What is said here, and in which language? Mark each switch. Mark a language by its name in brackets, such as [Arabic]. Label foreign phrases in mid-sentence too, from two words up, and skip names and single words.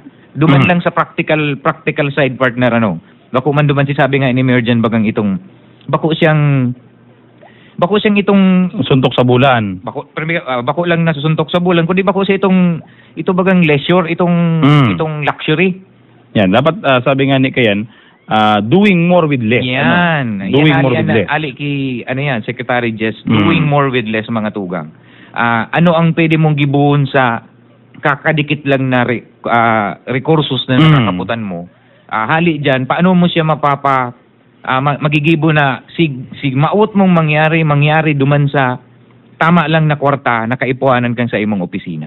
[Bikol] Duman lang sa [English] practical side partner [Bikol] Bako man duman si sabi nga ni Mayor Jan bagang itong bako siyang itong Suntok sa bulan. bako lang nasusuntok sa bulan kundi bako siya ito bagang leisure itong luxury. Yan, dapat sabi nga ni Kayan, [English] doing more with less. [Bikol] Yan. [English] Doing more with less. [Bikol] Ali ki Secretary Jess, [English] doing more with less [Bikol] mga tugang. Ano ang pwede mong gibuhon sa kakadikit lang na resources na nakakaputan mo? Hali diyan, paano mo siya magigibo na maut mong mangyari duman sa tama lang na kwarta na kaipuhanan kang sa imong opisina.